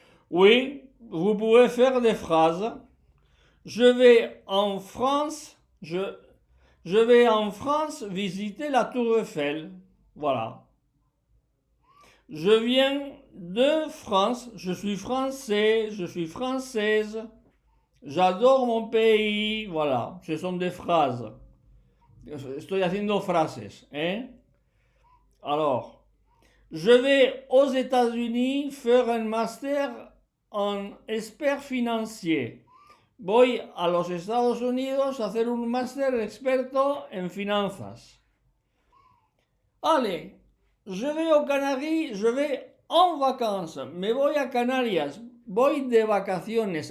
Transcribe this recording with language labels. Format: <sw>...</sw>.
<fr>Oui, vous pouvez faire des phrases. Je vais en France, je vais en France visiter la Tour Eiffel. Voilà. Je viens de France, je suis français, je suis française. J'adore mon pays. Voilà, ce sont des phrases.</fr> <es>Estoy haciendo frases, ¿eh?</es> <fr>Alors, je vais aux États-Unis faire un master en expert financier.</fr> <es>Voy a los Estados Unidos a hacer un máster experto en finanzas.</es> <fr>Allez, je vais aux Canaries, je vais en vacances.</fr> <es>Me voy a Canarias, voy de vacaciones.</es>